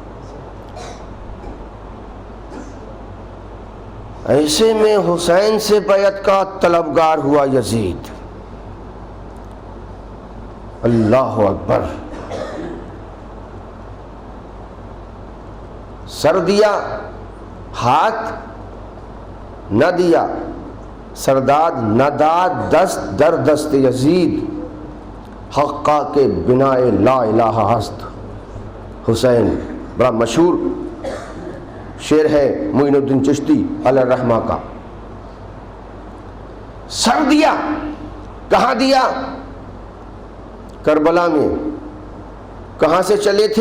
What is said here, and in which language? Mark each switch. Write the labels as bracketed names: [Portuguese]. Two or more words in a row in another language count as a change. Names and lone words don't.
[Urdu] ایسے میں حسین سے بیعت کا طلبگار ہوا یزید۔ [Arabic] اللہ اکبر۔ [Urdu] سر دیا، ہاتھ نہ دیا، [Persian] سرداد نہ داد، دست در دست یزید، حقا کے بنا لا الہ ہست۔ [Urdu] حسین بڑا مشہور شعر ہے معین الدین چشتی علیہ الرحمہ کا۔ سر دیا، کہاں دیا؟ کربلا میں۔ کہاں سے چلے تھے؟